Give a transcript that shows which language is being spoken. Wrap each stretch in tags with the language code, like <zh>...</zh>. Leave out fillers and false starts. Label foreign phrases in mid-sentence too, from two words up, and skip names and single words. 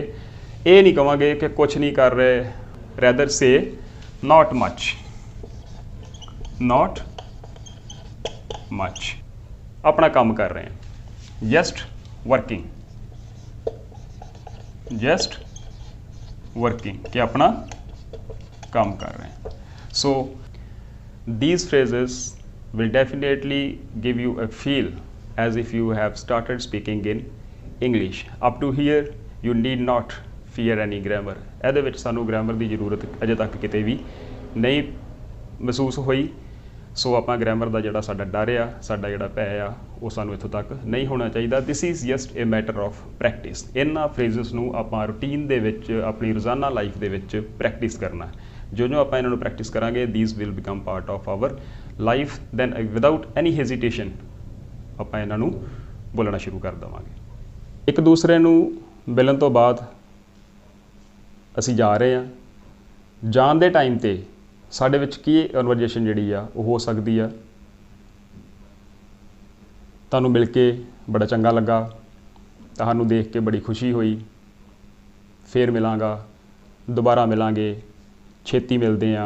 <pa>ਇਹ ਨਹੀਂ ਕਹਾਂਗੇ ਕਿ ਕੁਛ ਨਹੀਂ ਕਰ ਰਹੇ,</pa> <en>rather say not much, not much,</en> <pa>ਆਪਣਾ ਕੰਮ ਕਰ ਰਹੇ ਹਾਂ,</pa> <en>just working, just working,</en> <pa>ਕਿ ਆਪਣਾ ਕੰਮ ਕਰ ਰਹੇ ਹਾਂ।</pa> <en>ਸੋ these phrases will definitely give you a feel as if you have started speaking in English। up to here you need not fear any grammar।</en> <pa>ਇਹਦੇ ਵਿੱਚ ਸਾਨੂੰ ਗ੍ਰਾਮਰ ਦੀ ਜ਼ਰੂਰਤ ਅਜੇ ਤੱਕ ਕਿਤੇ ਵੀ ਨਹੀਂ ਮਹਿਸੂਸ ਹੋਈ। ਸੋ ਆਪਾਂ ਗ੍ਰਾਮਰ ਦਾ ਜਿਹੜਾ ਸਾਡਾ ਡਰ ਆ, ਸਾਡਾ ਜਿਹੜਾ ਭੈ ਆ, ਉਹ ਸਾਨੂੰ ਇੱਥੋਂ ਤੱਕ ਨਹੀਂ ਹੋਣਾ ਚਾਹੀਦਾ।</pa> <en>this is just a matter of practice.</en> <pa>ਇਹਨਾਂ ਫਰੇਜ਼ਸ ਨੂੰ ਆਪਾਂ ਰੂਟੀਨ ਦੇ ਵਿੱਚ, ਆਪਣੀ ਰੋਜ਼ਾਨਾ ਲਾਈਫ ਦੇ ਵਿੱਚ ਪ੍ਰੈਕਟਿਸ ਕਰਨਾ। ਜੋ ਆਪਾਂ ਇਹਨਾਂ ਨੂੰ ਪ੍ਰੈਕਟਿਸ ਕਰਾਂਗੇ,</pa> <en>these will become part of our life, then without any hesitation</en> <pa>ਆਪਾਂ ਇਹਨਾਂ ਨੂੰ ਬੋਲਣਾ ਸ਼ੁਰੂ ਕਰ ਦੇਵਾਂਗੇ। ਇੱਕ ਦੂਸਰੇ ਨੂੰ ਮਿਲਣ ਤੋਂ ਬਾਅਦ ਅਸੀਂ ਜਾ ਰਹੇ ਹਾਂ, ਜਾਣ ਦੇ ਟਾਈਮ 'ਤੇ ਸਾਡੇ ਵਿੱਚ ਕੀ ਕਨਵਰਜੇਸ਼ਨ ਜਿਹੜੀ ਆ ਉਹ ਹੋ ਸਕਦੀ ਆ। ਤੁਹਾਨੂੰ ਮਿਲ ਕੇ ਬੜਾ ਚੰਗਾ ਲੱਗਾ, ਤੁਹਾਨੂੰ ਦੇਖ ਕੇ ਬੜੀ ਖੁਸ਼ੀ ਹੋਈ, ਫੇਰ ਮਿਲਾਂਗਾ, ਦੁਬਾਰਾ ਮਿਲਾਂਗੇ, ਛੇਤੀ ਮਿਲਦੇ ਹਾਂ।</pa>